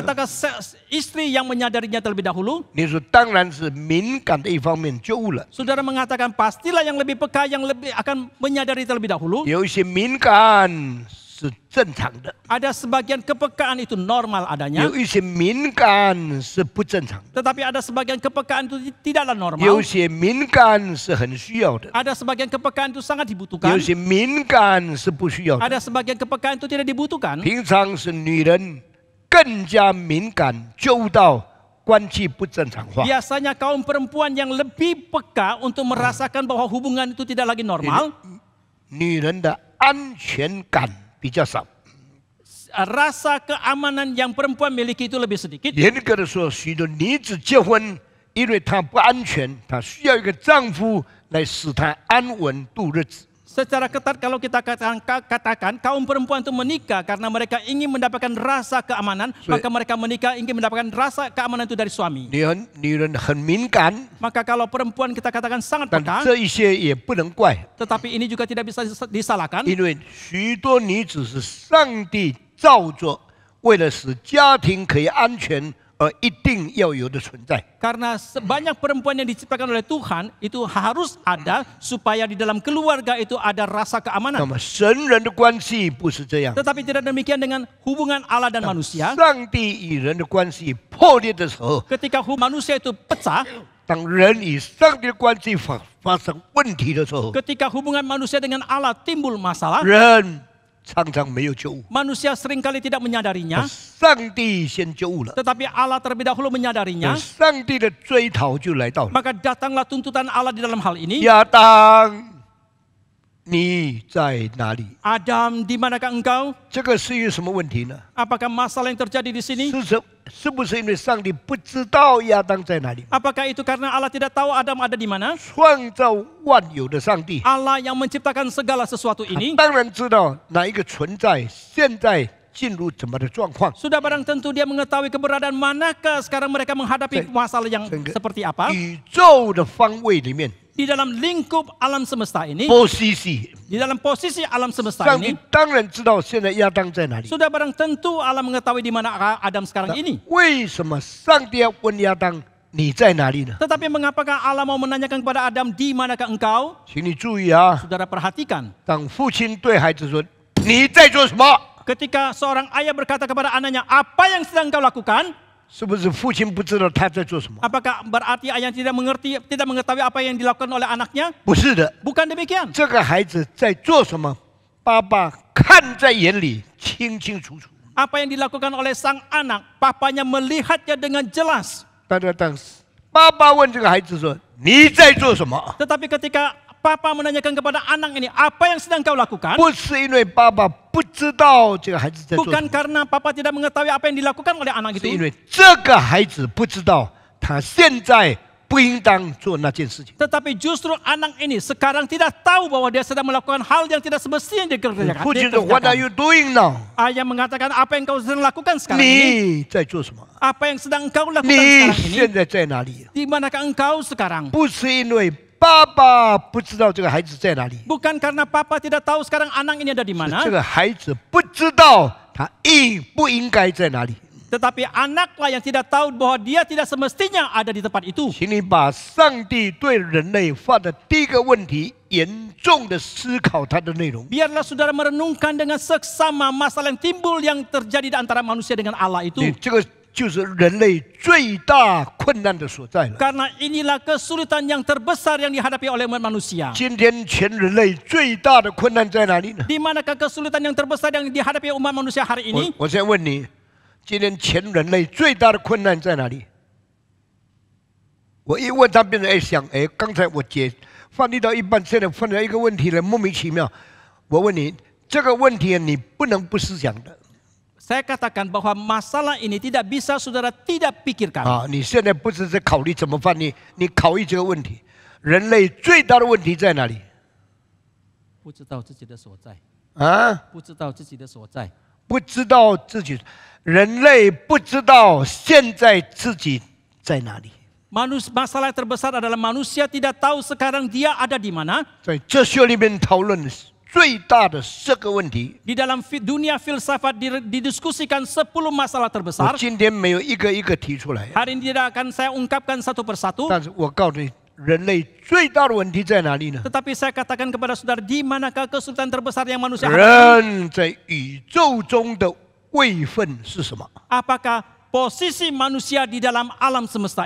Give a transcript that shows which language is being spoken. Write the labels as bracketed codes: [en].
[id] Ataukah istri yang menyadarinya terlebih dahulu? [zh] 你说当然是敏感的一方面救物了。 [id] Saudara mengatakan pastilah yang lebih peka, yang lebih akan menyadari terlebih dahulu. [zh] 有一些敏感是正常的， [id] Ada sebagian kepekaan itu normal adanya, [zh] 有一些敏感是不正常的， [id] tetapi ada sebagian kepekaan itu tidaklah [zh] 有 [id] normal. [zh] 些敏感是很需要的， [id] Ada sebagian kepekaan itu sangat [zh] 有 [id] dibutuhkan. [zh] 些敏感是不需要的。 [id] Ada sebagian kepekaan itu tidak dibutuhkan. [zh] 平常是女人更加敏感，救到关系不正常化。 [id] Biasanya kaum perempuan yang lebih peka untuk merasakan bahwa hubungan itu tidak lagi normal. [zh] 女人的安全感比较少。 [id] Rasa keamanan yang perempuan miliki itu lebih sedikit. [zh] 严格的说，许多女子结婚，因为她不安全，她需要一个丈夫来使她安稳度日子。 [id] Secara ketat kalau kita katakan kaum perempuan itu menikah karena mereka ingin mendapatkan rasa keamanan, maka mereka menikah ingin mendapatkan rasa keamanan itu dari suami. [zh] 女人很敏感， [id] Maka kalau perempuan kita katakan sangat [zh] 但 [id] peka, [zh] 这一些也不能怪， [id] tetapi ini juga tidak bisa disalahkan. [zh] 因为许多女子是上帝造作，为了使家庭可以安全而一定要有的存在。 [id] Karena sebanyak perempuan yang diciptakan oleh Tuhan itu harus ada supaya di dalam keluarga itu ada rasa [zh] 那 [id] keamanan. [zh] 么神人的关系不是这样， [id] Tetapi tidak demikian dengan hubungan Allah dan manusia. [zh] 上帝与人的关系破裂的时候， [id] Ketika manusia itu pecah, [zh] 当人与上帝的关系发生问题的时候， [id] ketika hubungan manusia dengan Allah timbul masalah, [zh] 人常常没有救物， [id] manusia seringkali tidak menyadarinya, [zh] 上帝先救物了， [id] tetapi Allah terlebih dahulu menyadarinya. [zh] 上帝的追讨就来到了。 [id] Maka datanglah tuntutan Allah di dalam hal ini. [zh] 亚当，你在哪里？ [id] Adam, di manakah engkau? [zh] 这个是一个什么问题呢？ [id] Apakah masalah yang terjadi di sini? [zh] 是不是因为上帝不知道亚当在哪里？ [id] Apakah itu karena Allah tidak tahu Adam ada di mana? [zh] 创造万有的上帝， [id] Allah yang menciptakan segala sesuatu [zh] 他 [id] ini [zh] 当然知道哪一个存在现在进入怎么的状况。 [id] sudah barang tentu dia mengetahui keberadaan manakah sekarang mereka menghadapi masalah yang seperti apa. [zh] 宇宙的方位里面， [id] Di dalam lingkup alam semesta ini, posisi， di dalam posisi alam semesta [zh] 上帝 [id] ini, [zh] 当然知道现在亚当在哪里。 [id] sudah barang tentu Allah mengetahui di mana Adam sekarang ini. [zh] 为什么上帝要问亚当你在哪里呢？ [id] Tetapi mengapakah Allah mau menanyakan kepada Adam, di manakah engkau? [zh] 请你注意啊， [id] Saudara perhatikan. [zh] 当父亲对孩子说你在做什么， [id] Ketika seorang ayah berkata kepada anaknya, apa yang sedang kau lakukan? [zh] 是不是父亲不知道他在做什么？ [id] Apakah berarti ayah tidak mengetahui apa yang dilakukan oleh anaknya? [zh] 不是的， [id] Bukan demikian. [zh] 这个孩子在做什么，爸爸看在眼里，清清楚楚。 [id] Apa yang dilakukan oleh sang anak, papanya melihatnya dengan jelas. [zh] 但是爸爸问这个孩子说：“你在做什么 [id] Tetapi ketika papa menanyakan kepada anak ini, apa yang sedang kau？” lakukan? [zh] 不是因为爸爸不知道这个孩子在做什 [id] Bukan [zh] 么， [id] karena papa tidak mengetahui apa yang dilakukan oleh anak [zh] 是因 [id] itu. [zh] 为这个孩子不知道他现在不应当做那件事情。 [id] Tetapi justru anak ini sekarang tidak tahu bahwa dia sedang melakukan hal yang tidak semestinya dikerjakan. [zh] 父亲说 [en] ：“What are you doing now？ [id] Ayah mengatakan, apa yang kau sedang lakukan sekarang ini? [zh] 你在做什么？ [id] Apa yang sedang engkau lakukan [zh] 你 [id] sekarang ini? [zh] 现在在哪里？ [id] Di manakah engkau sekarang? [zh] 不是因为爸爸不知道这个孩子在哪里， [id] Bukan karena papa tidak tahu sekarang anak ini ada di [zh] 是 [id] mana. [zh] 这个孩子不知道他应不应该在哪里。 [id] Tetapi anaklah yang tidak tahu bahwa dia tidak semestinya ada di tempat itu. [zh] 请你把上帝对人类发的第一个问题严重的思考它的内容。 [id] Biarlah saudara merenungkan dengan seksama masalah yang timbul yang terjadi di antara manusia dengan Allah itu. [zh] 这个就是人类最大困难的所在了。 [id] Karena inilah kesulitan yang terbesar yang dihadapi oleh umat manusia. [zh] 今天全人类最大的困难在哪里呢？ Di manakah kesulitan yang terbesar yang dihadapi umat manusia hari ini? 我现在问你，今天全人类最大的困难在哪里？我一问他，变成想，刚才我翻译到一半，现在翻到一个问题了，莫名其妙。我问你，这个问题你不能不思想的。 [id] Saya katakan bahwa masalah ini tidak bisa saudara tidak pikirkan. [zh] 啊，你现在不是在考虑怎么翻译，你考虑这个问题：人类最大的问题在哪里？不知道自己的所在，啊，不知道自己的所在。不知道自己，人类不知道现在自己在哪里。 [id] Masalah terbesar adalah manusia tidak tahu sekarang dia ada di mana. [zh] 在哲学里面讨论最大的这个问题， [id] Di dalam dunia filsafat didiskusikan 10 masalah terbesar. [zh] 今天没有一个一个提出来， [id] Hari ini tidak akan saya ungkapkan satu persatu. [zh] 但是我告诉你，人类最大的问题在哪里呢？ [id] Tetapi saya katakan kepada saudara, di manakah kesulitan terbesar yang manusia hadapi? [zh] 人在宇宙中的位分是什么？ [id] Apakah posisi manusia di dalam alam semesta